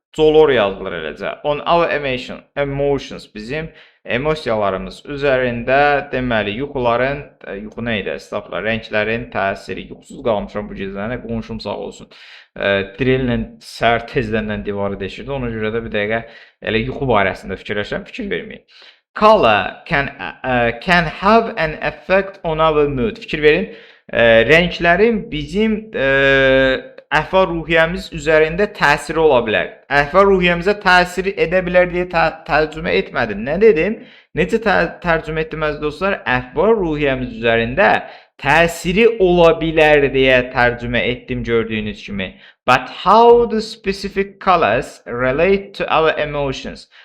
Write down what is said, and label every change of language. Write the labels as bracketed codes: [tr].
[az] Dolor yazılır eləcə. [en] On our emotions, [az] bizim emosiyalarımız üzərində, deməli, yuxu nə idi? Estağfurullah, rənglərin təsiri. Yuxusuz qalmışam bu gecəni, qonşum sağ olsun. Drillə səhər tezdən divarı deşirdi. Ona görə də bir dəqiqə elə yuxu barəsində fikirləşəm, fikir verməyin. [en] Color can have an effect on our mood. [az] Fikir verin, rənglərin bizim əhval-ruhiyyəmiz üzərində təsiri ola bilər. Əhval-ruhiyyəmizə təsir edə bilər deyə tərcümə etmədim. Nə dedim? Necə tərcümə etdim əziz dostlar? Əhval-ruhiyyəmiz üzərində təsiri ola bilər deyə tərcümə etdim gördüyünüz kimi. [en] But how do specific colors relate to our emotions?